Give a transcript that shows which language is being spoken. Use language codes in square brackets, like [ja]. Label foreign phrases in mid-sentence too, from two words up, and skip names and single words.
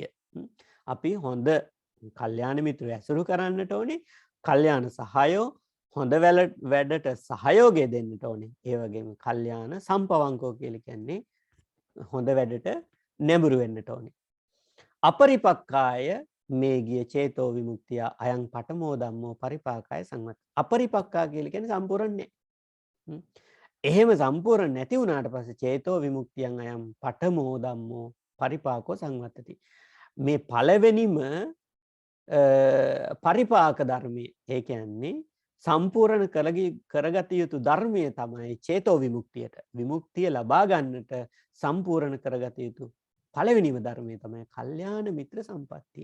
[si] අපි හොඳ කල්යාණ මිත්‍රයෝ ඇසුරු කරන්නට ඕනේ. කල්යාණ සහායෝ හොඳ වැඩට සහයෝගය දෙන්නට ඕනේ. ඒ වගේම [pi] කල්යාණ සම්පවංකෝ [si] කියලා කියන්නේ හොඳ වැඩට නැඹුරු වෙන්නට ඕනේ. [pi] අපරිපක්කාය මේ ගිය චේතෝ විමුක්තිය අයං පඨමෝ ධම්මෝ පරිපාකාය සංවත්ත. [si] අපරිපක්කා කියලා කියන්නේ සම්පූර්ණ නැහැ. එහෙම සම්පූර්ණ නැති වුණාට පස්සේ [pi] චේතෝ විමුක්තියන් අයං පඨමෝ ධම්මෝ පරිපාකෝ සංවත්තති. [si] මේ පළවෙනිම පරිපාක ධර්මයේ ඒ කියන්නේ සම්පූර්ණ කරගත යුතු ධර්මය තමයි චේතෝ විමුක්තියට. විමුක්තිය ලබා ගන්නට සම්පූර්ණ කරගත යුතු පළවෙනිම ධර්මය තමයි කල්යාණ මිත්‍ර සම්පත්තිය.